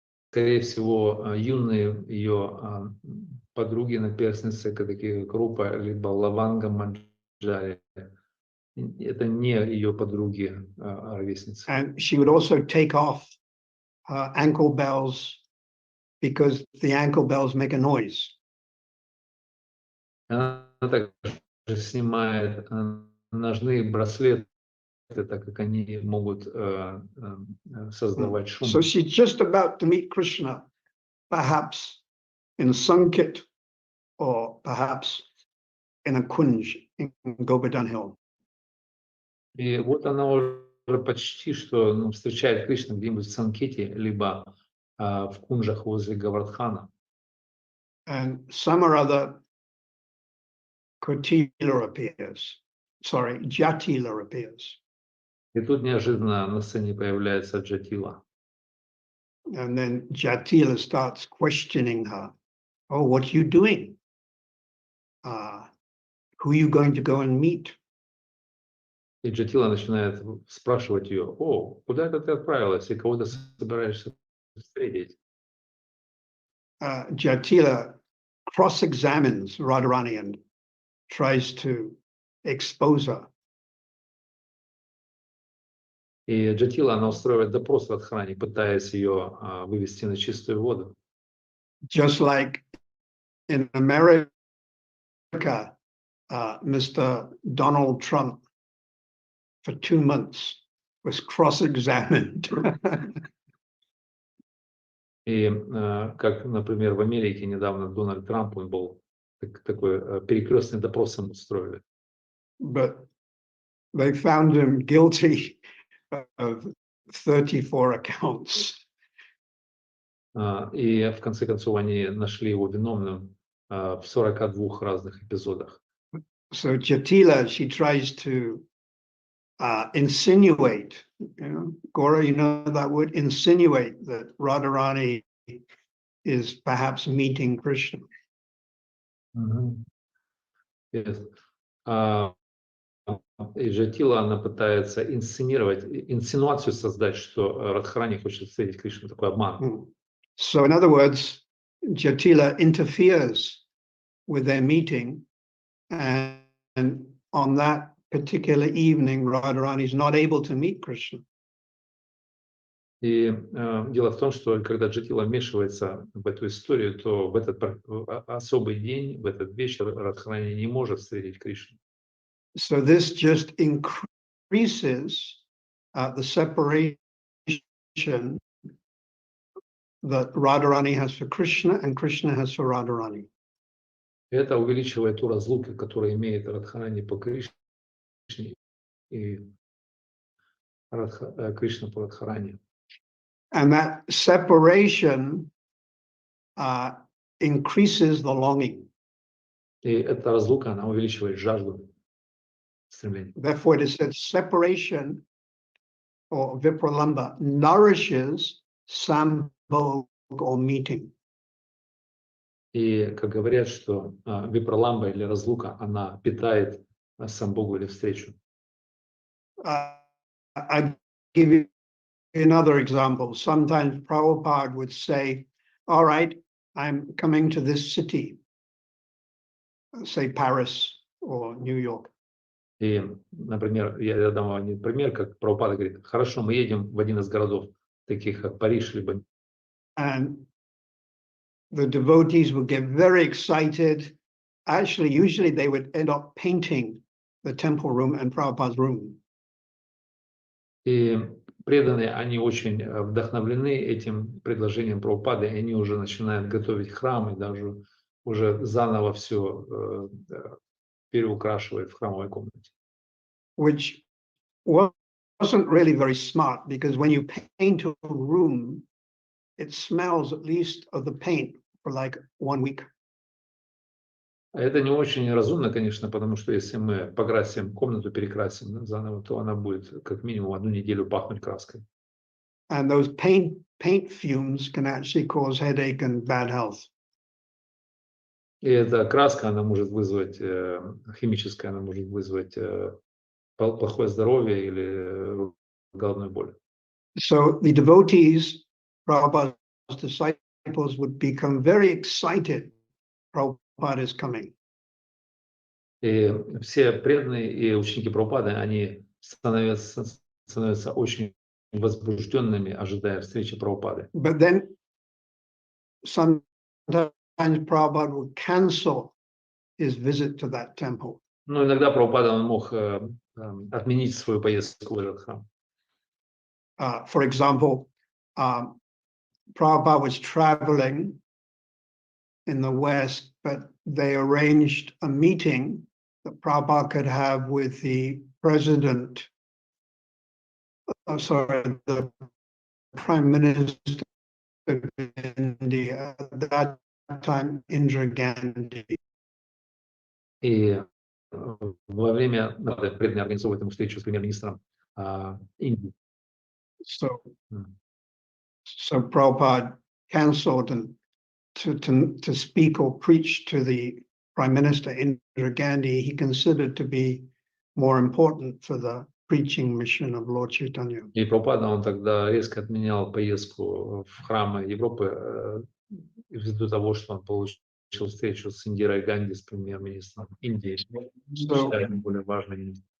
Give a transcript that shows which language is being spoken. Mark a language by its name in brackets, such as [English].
[Russian] Скорее всего, юные ее подруги, наперсницы, такие как Рупа, либо Лаванга Манджари, Это не ее подруги, ровесницы. [English] And she would also take off her ankle bells because the ankle bells make a noise. [Russian] Она также снимает ножные браслеты, так как они могут создавать шум. [English] So she's just about to meet Krishna, perhaps in Sankit or perhaps in a kunj in Govardhan Hill. [Russian] И вот она уже почти что встречает Кришну где-нибудь в Санкете, либо в кунжах возле Гавардхана. [English] And some or other Kotila appears. Sorry, Jatila appears. [Russian] И тут неожиданно на сцене появляется Джатила. [English] And then Jatila starts questioning her. Oh, what are you doing? Who are you going to go and meet? [Russian] И Джатила начинает спрашивать ее: «О, куда это ты отправилась и кого ты собираешься встретить?» [English] Jatila cross-examines Radharani and tries to expose her. [Russian] И Джатила, она устраивает допрос в Радхарани, пытаясь ее вывести на чистую воду. [English] Just like in America, Mr. Donald Trump for 2 months was cross-examined. [Russian] И как, например, в Америке недавно Дональд Трамп, он был такой перекрестный допрос ему устроили. [English] But they found him guilty of 34 accounts. [Russian] И в конце концов они нашли его виновным в 42 разных эпизодах. [English] So Jatila, she tries to insinuate, Gora, you know that word, insinuate that Radharani is perhaps meeting Krishna. Yes. [Russian] И Джатила, она пытается инсценировать, инсинуацию создать, что Радхарани хочет встретить Кришну, такой обман. [English] So in other words, Jatila interferes with their meeting, and on that particular evening, Radharani is not able to meet Krishna. [Russian] И дело в том, что когда Джатила вмешивается в эту историю, то в этот особый день, в этот вечер Радхарани не может встретить Кришну. [English] So this just increases the separation that Radharani has for Krishna and Krishna has for Radharani. [Russian] Это увеличивает ту разлуку, которую имеет Радхарани по Кришне и Кришна по Радхарани. [English] And that separation increases the longing. [Russian] И эта разлука, она увеличивает жажду, стремление. [English] Therefore, it is said separation or vipralamba nourishes sambhog or meeting. [Russian] И как говорят, что випраламба или разлука, она питает самбогу или встречу. [English] I give you another example. Sometimes Prabhupada would say, all right, I'm coming to this city, say Paris or New York. [Russian] И, например, я дам вам один пример, как Прабхупада говорит: хорошо, мы едем в один из городов, таких как Париж, либо... [English] And the devotees would get very excited. Actually, usually they would end up painting the temple room and Prabhupada's room. [Russian] И преданные, они очень вдохновлены этим предложением Прабхупады, и они уже начинают готовить храм, и даже уже заново все переукрашивают в храмовой комнате. [English] Which wasn't really very smart, because when you paint a room, it smells at least of the paint for like 1 week. [Russian] Это не очень разумно, конечно, потому что если мы покрасим комнату, перекрасим заново, то она будет как минимум 1 неделю пахнуть краской. [English] And those paint fumes can actually cause headache and bad health. [Russian] И эта краска, она может вызвать, химическая, она может вызвать плохое здоровье или головную боль. [English] So the devotees, Prabhupada's disciples, would become very excited Prabhupada is coming. [Russian] И все преданные и ученики Прабхупады, они становятся очень возбужденными, ожидая встречи Прабхупады. [English] But then sometimes Prabhupada would cancel his visit to that temple. [Russian] Но иногда Прабхупада он мог отменить свою поездку в этот храм. [English] For example, Prabhupada was traveling in the West, but they arranged a meeting that Prabhupada could have with the president, the prime minister of India at that time, Indira Gandhi. [Russian] И во время преданные организовывают ему встречу с премьер-министром Индии. [English] So Prabhupada cancelled and to speak or preach to the Prime Minister Indira Gandhi, he considered to be more important for the preaching mission of Lord Chaitanya. [Russian] И Прабхупада, он тогда резко отменял поездку в храмы Европы ввиду того, что он получил встречу с Индирой Ганди, с премьер-министром Индии, считая более важным.